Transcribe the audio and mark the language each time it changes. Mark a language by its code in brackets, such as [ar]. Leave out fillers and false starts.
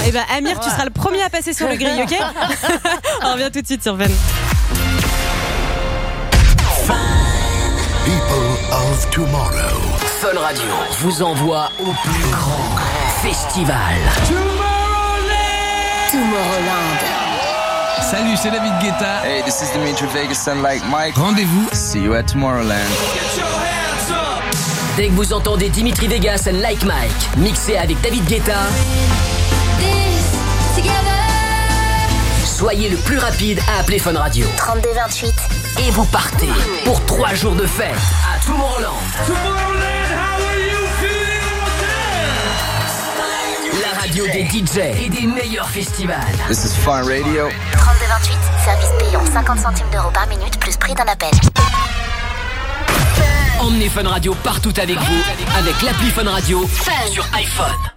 [fr] Eh ben Amir, tu seras le premier à passer sur le grill, ok? On revient tout de suite sur Fun. [en] People of Tomorrow. [fr] Fun Radio vous envoie au plus grand festival. Tomorrowland. Tomorrowland. Salut, c'est David Guetta. [en] Hey, this is Dimitri Vegas and like Mike. [fr] Rendez-vous. [en] See you at Tomorrowland. [fr] Dès que vous entendez Dimitri Vegas and like Mike, mixé avec David Guetta. Soyez le plus rapide à appeler Fun Radio. 3228. Et vous partez pour 3 jours de fête à Tomorrowland. [en] Tomorrowland, how are you feeling? [fr] La radio des DJ et des meilleurs festivals. [en] This is Fun Radio. [fr] 3228, service payant 50 centimes d'euros par minute plus prix d'un appel. Emmenez Fun Radio partout avec vous avec l'appli Fun Radio sur iPhone.